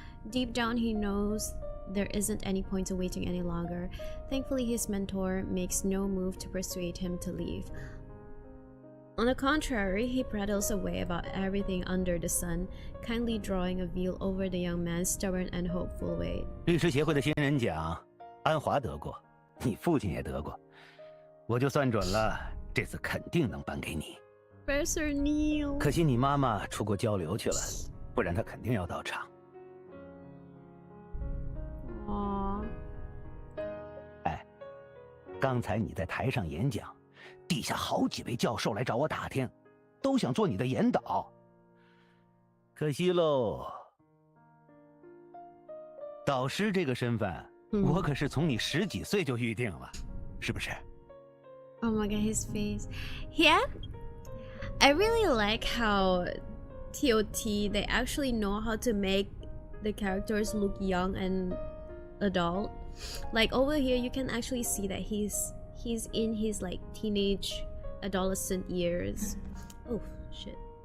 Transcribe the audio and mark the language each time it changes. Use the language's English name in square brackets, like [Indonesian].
[English] Deep down, he knows there isn't any point to waiting any longer. Thankfully, his mentor makes no move to persuade him to leave. On the contrary, he prattles away about everything under the sun, kindly drawing a veil over the young man's stubborn and hopeful way. [Chinese] 律师协会的新人奖，安华得过，你父亲也得过，我就算准了，这次肯定能颁给你。 [English] Professor Neil. [Chinese] 可惜你妈妈出国交流去了，不然她肯定要到场。 Aww. 哎，刚才你在台上演讲。地下好几位教授来找我打听，都想做你的研导。可惜喽，导师这个身份，我可是从你10几岁就预定了，是不是？ [English] Oh my god, his face. Yeah, I really like how TOT, they actually know how to make the characters look young and adult. Like over here, you can actually see that he's in his like teenage adolescent years. Oh shit.